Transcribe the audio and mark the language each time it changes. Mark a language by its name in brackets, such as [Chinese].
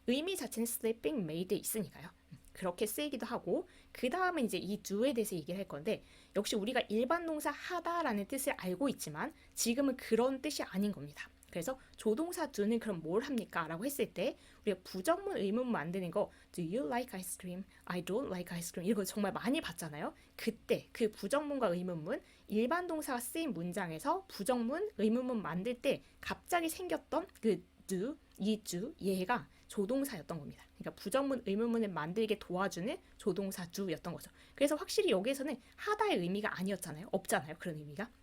[Korean] 의미 자체는 sleeping made에 있으니까요. 그렇게 쓰이기도 하고, 그 다음은 이제 이 do에 대해서 얘기를 할 건데, 역시 우리가 일반 동사 하다라는 뜻을 알고 있지만 지금은 그런 뜻이 아닌 겁니다. 그래서 조동사 do는 그럼 뭘 합니까? 라고 했을 때 우리가 부정문 의문문 만드는 거 [English] Do you like ice cream? I don't like ice cream [Korean] 이거 정말 많이 봤잖아요. 그때 그 부정문과 의문문, 일반 동사가 쓰인 문장에서 부정문 의문문 만들 때 갑자기 생겼던 그 do, 이 do 얘가 조동사였던 겁니다. 그러니까 부정문 의문문을 만들게 도와주는 조동사 do였던 거죠. 그래서 확실히 여기에서는 하다의 의미가 아니었잖아요. 없잖아요, 그런 의미가.